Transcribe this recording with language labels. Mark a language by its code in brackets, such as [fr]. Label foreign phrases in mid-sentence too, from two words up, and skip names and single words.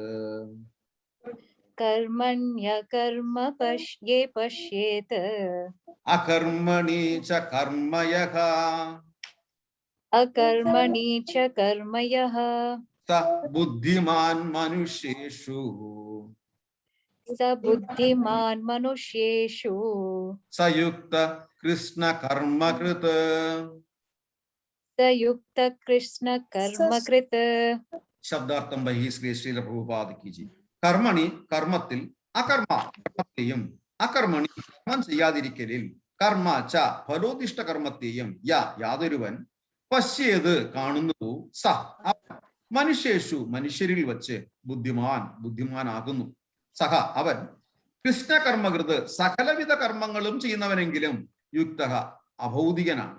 [sa] കർമ്മണ്യ കർമ്മ പശ്യേത്. അകർമ്മണി ച കർമ്മയഃ അകർമ്മണി ച കർമ്മയഃ സ ബുദ്ധിമാൻ മനുഷ്യേഷു स बुद्धिमान् मनुष्येषु സയുക്ത കൃഷ്ണ കർമ്മകൃത്. स युक्त कृष्ण कर्म कृत. [ml] ശബ്ദാർത്ഥം ബഹി ശ്രീ ശ്രീല പ്രഭുപാദിക്ക്. കർമ്മണി കർമ്മത്തിൽ, അകർമ്മത്തെയും അകർമ്മണി കർമ്മം ചെയ്യാതിരിക്കലിൽ, [sa] കർമ്മ ച ഫലോദിഷ്ട [ml] കർമ്മത്തെയും യാതൊരുവൻ പശ്യേത് കാണുന്നു, സ മനുഷ്യേഷു മനുഷ്യരിൽ വച്ച് ബുദ്ധിമാനാകുന്നു, സഹ അവൻ കൃഷ്ണകർമ്മകൃത് സകലവിധ കർമ്മങ്ങളും ചെയ്യുന്നവനെങ്കിലും യുക്ത അഭൗതികനാണ്.